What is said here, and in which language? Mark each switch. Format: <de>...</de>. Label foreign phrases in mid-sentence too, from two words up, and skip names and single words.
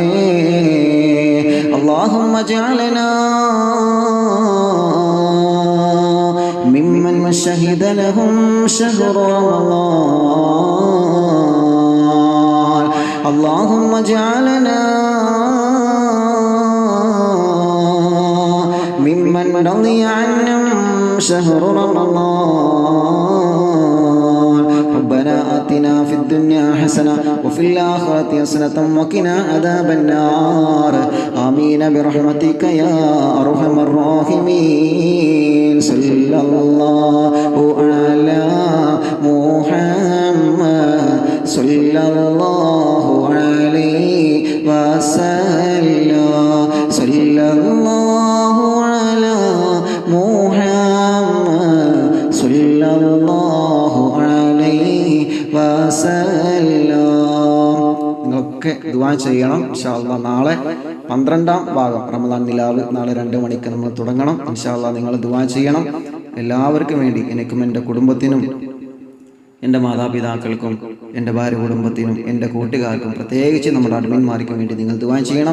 <ar>اللهم اجعلنا ممن شهد لهم شهر رمضان. اللهم اجعلنا ممن رضي عنهم شهر رمضان. ربنا آتنا في الدنيا حسنة وفي الآخرة حسنة وقنا عذاب النار. آمين برحمتك يا أرحم الراحمين. صلى الله على محمد صلى الله عليه وسلم. صلى الله على محمد صلى الله عليه وسلم.</ar> <ml>നിങ്ങളൊക്കെ ദുആ ചെയ്യണം</ml> <ar>إن شاء الله.</ar> <ml>നാളെ 12ാം ഭാഗം റമളാൻ നിലാവ് നാളെ 2 മണിക്ക് നമ്മൾ തുടങ്ങണം</ml> <ar>إن شاء الله.</ar> <ml>നിങ്ങൾ ദുആ ചെയ്യണം എല്ലാവർക്കും വേണ്ടി. എനിക്കും എൻ്റെ കുടുംബത്തിനും എൻ്റെ മാതാപിതാക്കൾക്കും എൻ്റെ ഭാര്യ കുടുംബത്തിനും എൻ്റെ കൂട്ടുകാർക്കും പ്രത്യേകിച്ച് നമ്മുടെ അഡ്മിന്മാർക്കും വേണ്ടി നിങ്ങൾ ദുആ ചെയ്യണം.</ml>